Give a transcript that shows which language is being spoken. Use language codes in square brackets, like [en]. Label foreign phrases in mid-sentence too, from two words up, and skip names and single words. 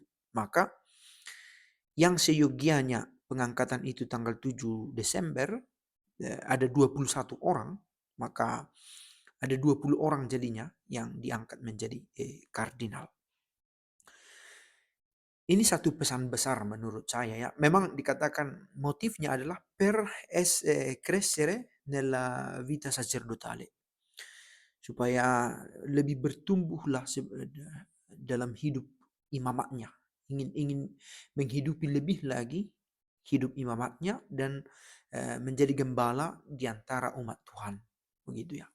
[id] Maka yang seyogianya pengangkatan itu tanggal 7 Desember, ada 21 orang, maka ada 20 orang jadinya yang diangkat menjadi kardinal. Ini satu pesan besar menurut saya ya. Memang dikatakan motifnya adalah [it] per crescere nella vita sacerdotale. [id] Supaya lebih bertumbuhlah dalam hidup imamatnya. Ingin menghidupi lebih lagi hidup imamatnya dan menjadi gembala di antara umat Tuhan. Begitu ya.